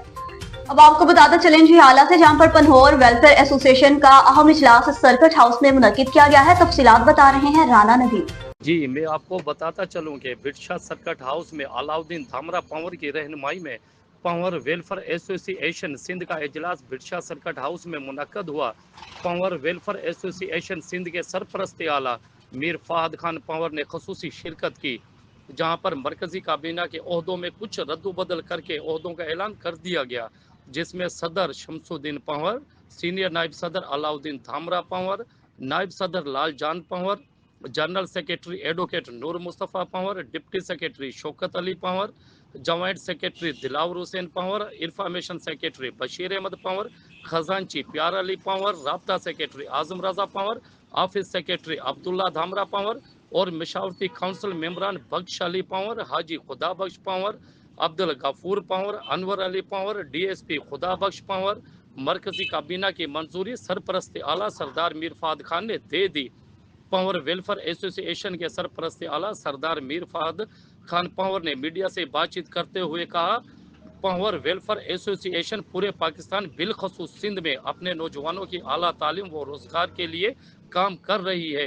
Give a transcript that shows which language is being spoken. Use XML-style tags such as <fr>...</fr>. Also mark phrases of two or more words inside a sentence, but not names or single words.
<ur>اب آپ کو بتاتے چلیں جی حالات ہے، جہاں پر پنہور ویلفیئر ایسوسی ایشن کا اہم اجلاس سرکٹ ہاؤس میں منعقد کیا گیا ہے. تفصیلات بتا رہے ہیں رانا ندیم. جی، میں آپ کو بتاتا چلوں کہ برشا سرکٹ ہاؤس میں علاؤالدین دھامرا پنور کی رہنمائی میں پنور ویلفیئر ایسوسی ایشن سندھ کا اجلاس برشا سرکٹ ہاؤس میں منعقد ہوا. پنور ویلفیئر ایسوسی ایشن سندھ کے سرپرست اعلیٰ میر فہد خان پنور نے خصوصی شرکت کی، جہاں پر مرکزی کابینہ کے عہدوں میں کچھ ردوبدل کرکے عہدوں کا اعلان کر دیا گیا، جس میں صدر شمس الدین پنور، سینئر نائب صدر علاؤالدین دھامرا پنور، نائب صدر لال جان پنور، جنرل سیکرٹری ایڈووکیٹ نور مصطفیٰ پنور، ڈپٹی سیکرٹری شوکت علی پنور، جوائنٹ سیکرٹری دلاور حسین پنور، انفارمیشن سیکرٹری بشیر احمد پنور، خزانچی پیار علی پنور، رابطہ سیکرٹری اعظم رضا پنور، آفس سیکرٹری عبداللہ دھامرا پنور اور مشاورتی کونسل ممبران بخش علی پنور، حاجی خدا بخش پنور، عبدالغفور پنور، انور علی پنور، DSP خدا بخش پنور. مرکزی کابینہ کی منظوری سرپرست اعلیٰ سردار میر فہد خان نے دے دی. پنور ویلفیئر ایسوسی ایشن کے سرپرست اعلیٰ سردار میر فہد خان پنور نے میڈیا سے بات چیت کرتے ہوئے کہا، پنور ویلفیئر ایسوسی ایشن پورے پاکستان بالخصوص سندھ میں اپنے نوجوانوں کی اعلیٰ تعلیم و روزگار کے لیے کام کر رہی ہے.</ur>